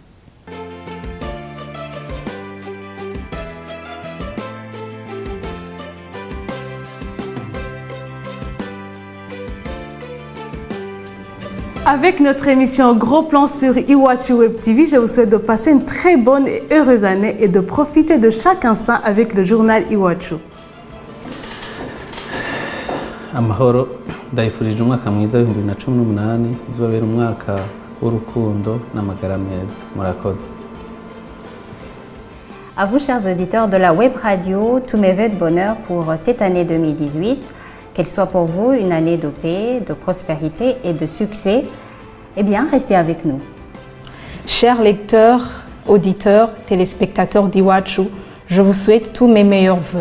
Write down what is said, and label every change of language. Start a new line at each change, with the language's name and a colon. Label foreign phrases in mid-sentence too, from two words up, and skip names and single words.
French: Avec notre émission Gros Plan sur Iwachu Web TV, je vous souhaite de passer une très bonne et heureuse année et de profiter de chaque instant avec le journal Iwachu.
Rundi: amahoro ndayifurije umwaka mwiza w'ibihumbi na 2018 uzobera umwaka w'urukundo n'amagara meza. Murakoze.
French: À vous, chers auditeurs de la web radio, tous mes vœux de bonheur pour cette année 2018, qu'elle soit pour vous une année de paix, de prospérité et de succès. Eh bien, restez avec nous. Chers lecteurs, auditeurs, téléspectateurs d'Iwachu, je vous souhaite tous mes meilleurs vœux.